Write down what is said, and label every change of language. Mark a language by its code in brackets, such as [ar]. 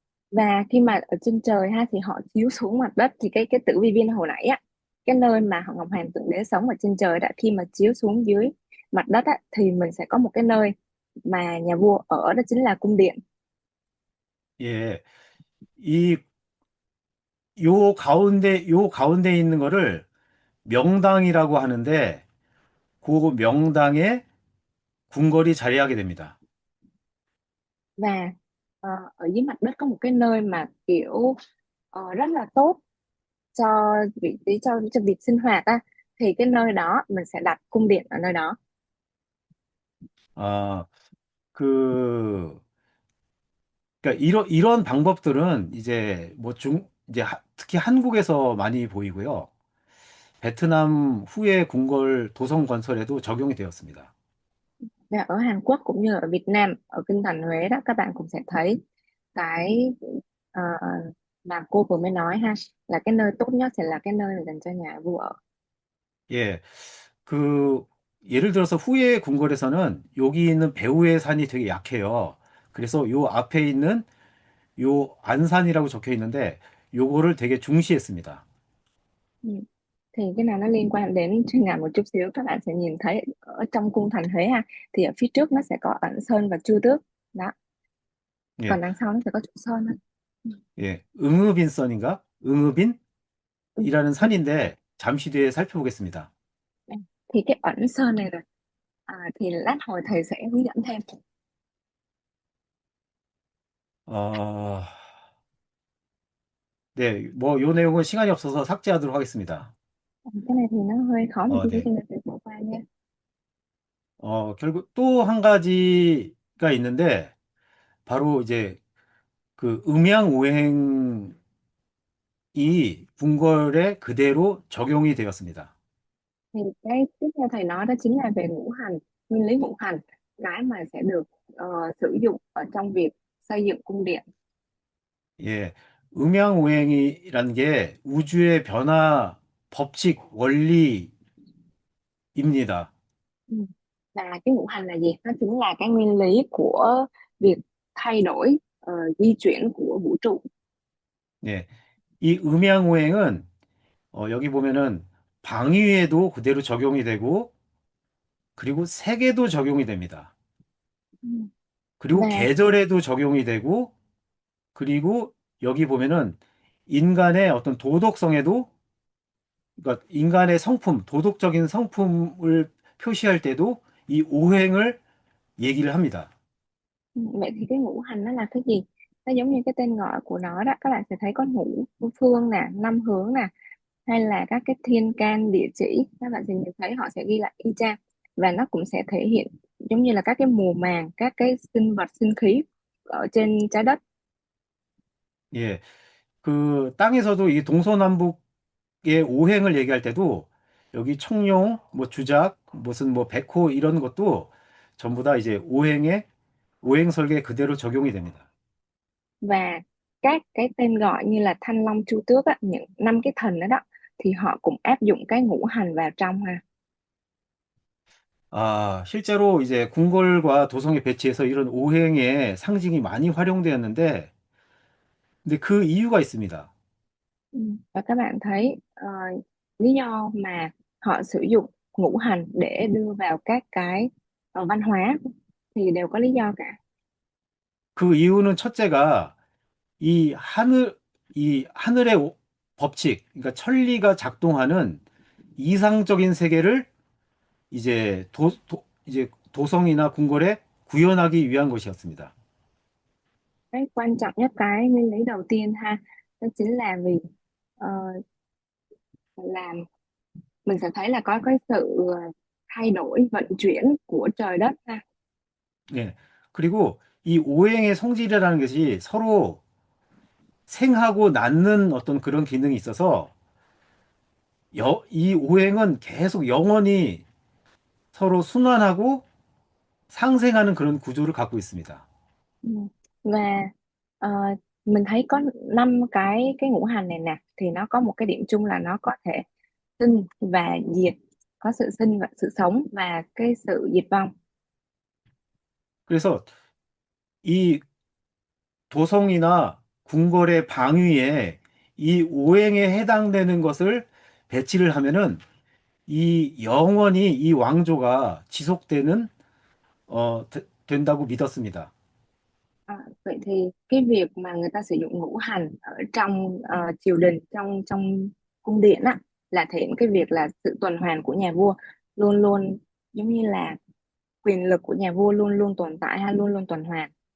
[vi] Và khi mà ở trên trời ha thì họ chiếu xuống mặt đất, thì cái tử vi viên hồi nãy á, cái nơi mà họ Ngọc Hoàng thượng đế sống ở trên trời đã, khi mà chiếu xuống dưới mặt đất á, thì mình sẽ có một cái nơi mà nhà vua ở, đó chính là cung điện. [ko] 예, 이 요 가운데 있는 거를 명당이라고 하는데 그 명당에 궁궐이 자리하게 됩니다. [vi] Và ở dưới mặt đất có một cái nơi mà kiểu rất là tốt cho vị trí, cho việc sinh hoạt á, thì cái nơi đó mình sẽ đặt cung điện ở nơi đó. [ko] 아, 그 그러니까 이런 방법들은 이제 뭐 이제 특히 한국에서 많이 보이고요. 베트남 후에 궁궐 도성 건설에도 적용이 되었습니다. [vi] Và ở Hàn Quốc cũng như ở Việt Nam, ở kinh thành Huế đó, các bạn cũng sẽ thấy cái ờ, mà cô vừa mới nói ha, là cái nơi tốt nhất sẽ là cái nơi dành cho nhà vua ở. [ko] 예, 그 예를 들어서 후에 궁궐에서는 여기 있는 배후의 산이 되게 약해요. 그래서 요 앞에 있는 요 안산이라고 적혀 있는데 요거를 되게 중시했습니다. Ừ. [vi] Thì cái nào nó liên quan đến chuyên ngành một chút xíu, các bạn sẽ nhìn thấy ở trong cung thành Huế ha, thì ở phía trước nó sẽ có ẩn sơn và chu tước đó, 예, còn đằng sau nó sẽ có trụ sơn đó. Ừ. [ko] 예, 응읍인선인가? 응읍인이라는 Ừ. 산인데 잠시 뒤에 살펴보겠습니다. Ừ. [vi] Thì cái ẩn sơn này rồi, thì lát hồi thầy sẽ hướng dẫn thêm. [ko] 어, 네, 뭐 요 내용은 시간이 없어서 삭제하도록 하겠습니다. [vi] Cái này thì nó hơi khó một chút xíu 네. cho nên thầy bỏ qua nha. [ko] 결국 또 한 가지가 있는데 바로 이제 그 음양오행이 궁궐에 그대로 적용이 되었습니다. [vi] Thì cái tiếp theo thầy nói đó chính là về ngũ hành, nguyên lý ngũ hành, cái mà sẽ được sử dụng ở trong việc xây dựng cung điện. [ko] 예, 음양오행이라는 게 우주의 변화 법칙 원리입니다. [vi] Ừ. Và cái ngũ hành là gì? Nó chính là cái nguyên lý của việc thay đổi, di chuyển của vũ trụ. [ko] 예, 이 음양오행은 여기 보면은 방위에도 그대로 적용이 되고 그리고 색에도 적용이 됩니다. Ừ. 그리고 [vi] Và [ko] 계절에도 적용이 되고 그리고 여기 보면은 인간의 어떤 도덕성에도, 그러니까 인간의 성품, 도덕적인 성품을 표시할 때도 이 오행을 얘기를 합니다. [vi] Vậy thì cái ngũ hành nó là cái gì? Nó giống như cái tên gọi của nó đó, các bạn sẽ thấy có ngũ phương nè, năm hướng nè, hay là các cái thiên can địa chỉ, các bạn sẽ nhìn thấy họ sẽ ghi lại y chang, và nó cũng sẽ thể hiện giống như là các cái mùa màng, các cái sinh vật sinh khí ở trên trái đất. 예. [ko] 그 땅에서도 이 동서남북의 오행을 얘기할 때도 여기 청룡, 뭐 주작, 무슨 뭐 백호 이런 것도 전부 다 이제 오행 설계 그대로 적용이 됩니다. [vi] Và các cái tên gọi như là Thanh Long Chu Tước á, những năm cái thần đó đó, thì họ cũng áp dụng cái ngũ hành vào trong ha. [ko] 아, 실제로 이제 궁궐과 도성에 배치해서 이런 오행의 상징이 많이 활용되었는데, 근데 그 이유가 있습니다. Ừ. [vi] Và các bạn thấy lý do mà họ sử dụng ngũ hành để đưa vào các cái văn hóa thì đều có lý do cả. [ko] 그 이유는 첫째가 이 하늘의 법칙, 그러니까 천리가 작동하는 이상적인 세계를 이제 이제 도성이나 궁궐에 구현하기 위한 것이었습니다. [vi] Cái quan trọng nhất, cái nguyên lý đầu tiên ha, đó chính là vì ờ, làm mình sẽ thấy là có cái sự thay đổi vận chuyển của trời đất ha. 예. [ko] 그리고 이 오행의 성질이라는 것이 서로 생하고 낳는 어떤 그런 기능이 있어서 이 오행은 계속 영원히 서로 순환하고 상생하는 그런 구조를 갖고 있습니다. Ừ. [vi] Và ờ, mình thấy có năm cái ngũ hành này nè, thì nó có một cái điểm chung là nó có thể sinh và diệt, có sự sinh và sự sống và cái sự diệt vong. [ko] 그래서 이 도성이나 궁궐의 방위에 이 오행에 해당되는 것을 배치를 하면은 이 영원히 이 왕조가 지속되는 된다고 믿었습니다. [vi] Vậy thì cái việc mà người ta sử dụng ngũ hành ở trong triều đình, trong trong cung điện á, là thể hiện cái việc là sự tuần hoàn của nhà vua, luôn luôn giống như là quyền lực của nhà vua luôn luôn tồn tại hay luôn luôn tuần hoàn.